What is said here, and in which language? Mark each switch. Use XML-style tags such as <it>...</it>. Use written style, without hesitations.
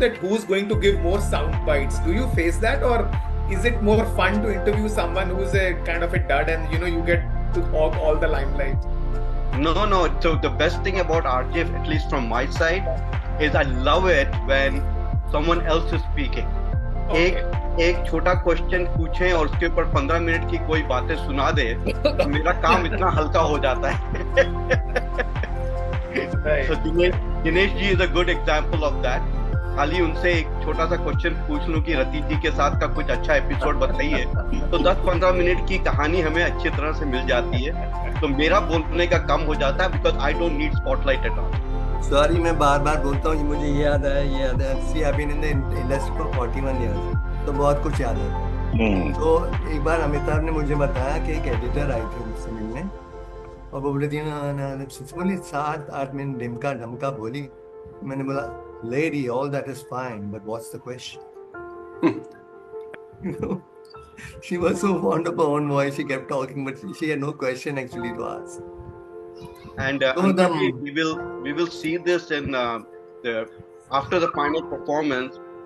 <en>That who's going to give more sound bites. Do you face that, or is it more fun to interview someone who's a kind of a dud and you get to hog all the limelight? No. So the best thing about RJ, at least from my side, is I love it when someone else is speaking. Okay.</en> <hi>एक छोटा question पूछें और उसके ऊपर 15 minute की कोई बातें सुना दे तो मेरा काम इतना हल्का हो जाता है.</hi> <en>So Dinesh ji is a good example of that.</en> <hi>खाली उनसे एक छोटा सा क्वेश्चन पूछ लूं कि रति जी के साथ का कुछ अच्छा एपिसोड बताइए तो 10-15 मिनट की कहानी हमें अच्छी तरह से मिल जाती है. तो मेरा बोलने का कम हो जाता है because I don't need spotlight at all. Sorry मैं बार बार बोलता हूँ, मुझे ये याद है. सी I been in the industry for 41 years, तो बहुत कुछ याद है. तो एक बार अमिताभ ने मुझे बताया कि एक एडिटर आई थी उनसे मिलने और वो बोली थी बोली 7-8 मिनट ढिमका ढमका बोली.</hi> <en>मैंने बोला lady, all that is fine, but what's the question? You know, she was so fond of her own voice, she kept talking, but she had no question actually to ask. And we will see this in after the final performance.</en>